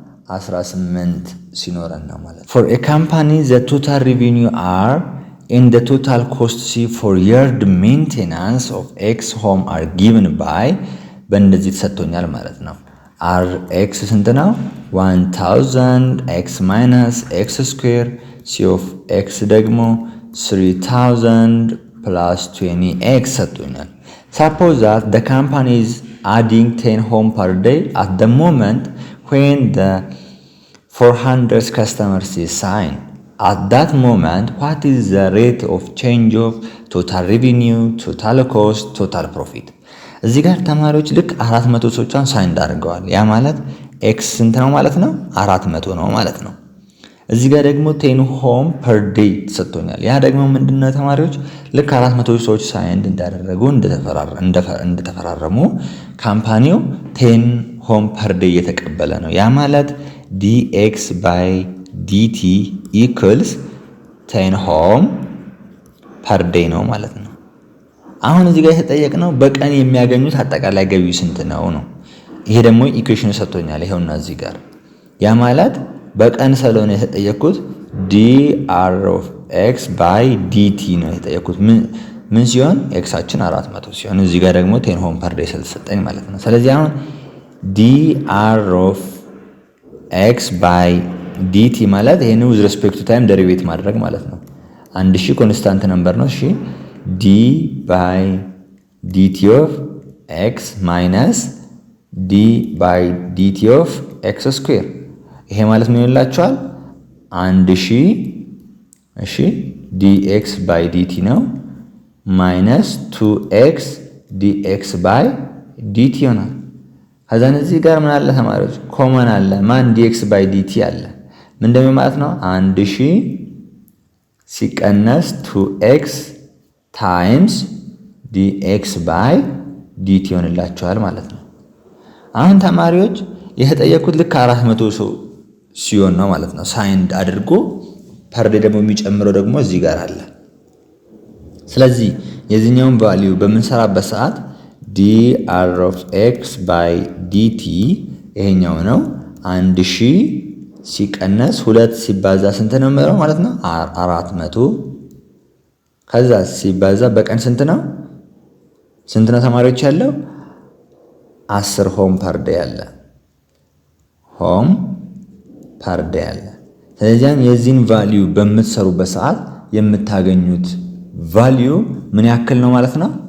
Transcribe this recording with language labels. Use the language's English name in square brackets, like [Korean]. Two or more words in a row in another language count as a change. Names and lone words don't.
[Amharic] 18 ሲኖረን ነው ማለት ነው። [English] for a company the total revenue R in the total cost C for yard maintenance of x home are given by [Amharic] በእንደዚህ ተሰጥቶኛል ማለት ነው። [English] R x [Amharic] ስንት ነው? [English] 1000 x minus x square C of x [Amharic] ደግሞ 3000 ፕላስ 20x ሰጥቶኛል። [English] Suppose that the company is adding 10 home per day at the moment when the 400 customers is signed. At that moment, what is the rate of change of total revenue, total cost, total profit? [Amharic] እዚህ ጋር ተማሪዎች ልክ 400 ሰዎችን ሳይንድ አድርገዋል። ያ ማለት ኤክስ ስንት ነው ማለት ነው? 400 ነው ማለት ነው። እዚህ ጋር ደግሞ 10 [English] home per day [Amharic] ተሰጥቶኛል። ያ ደግሞ ምንድነው ተማሪዎች ልክ 400 ሰዎች ሳይንድ እንዳደረጉ እንደተፈራረሙ ካምፓኒው 10 [English] home per day [Amharic] እየተቀበለ ነው። ያ ማለት [English] dx by dt equals 10 home per [Amharic] ዴይ ነው ማለት ነው። አሁን እዚህ ጋር የተጠየቅነው በቀን የሚያገኙት አጠቃላይ ገቢው ስንት ነው ነው። ይሄ ደግሞ ኢኩዌሽን ሰጥቶኛል። ይሄውና እዚህ ጋር ያ ማለት በቀን ስለሆነ የተጠየቅኩት [English] dr of x by dt [Amharic] ነው የተጠየቅኩት። ምን ሲሆን ኤክሳችን 400 ሲሆን እዚህ ጋር ደግሞ 10 [English] home per day [Amharic] ስለተሰጠኝ ማለት ነው። ስለዚህ አሁን [English] dr of x by dt [Amharic] ማለት ይሄን [English] with respect to time [Amharic] ዴሪቬት ማድረግ ማለት ነው። 1000 [English] constant number [Amharic] ነው። እሺ [English] d by dt of x minus d by dt of x square [Amharic] ይሄ ማለት ምን ይላችኋል? 1000 እሺ [English] dx by dt [Amharic] ነው [English] minus 2x dx by dt [Amharic] ይሆናል። ከዛን እዚህ ጋር ምን አለ ተማሪዎች? ኮመን አለ። ማን [English] dx by dt [Amharic] አለ። ምን እንደምን ማለት ነው? 1000 ሲቀነስ 2x [English] times dx by dt [Amharic] ይሆንላችኋል ማለት ነው። አሁን ተማሪዎች የተጠየቁት ልክ 400 ሰው ሲሆን ነው ማለት ነው። ሳይንድ አድርጎ ፐር ዴይ ደግሞ የሚጨምረው ደግሞ እዚህ ጋር አለ። ስለዚህ የዚህኛውን ቫልዩ በምንሰራበት ሰዓት dr [English] of x by dt [Amharic] ይሄኛው ነው 1000 ሲቀነስ 2 ሲባዛ ስንት ነው የሚለው ማለት ነው 400 ከዛ ሲባዛ በቀን ስንት ነው ተማሪዎች ያለው 10 [English] home per day [Amharic] አለ [English] home per day [Amharic] አለ። ስለዚህ የዚህን ቫልዩ በምትሰሩበት ሰዓት የምታገኙት ቫልዩ ምን ያክል ነው ማለት ነው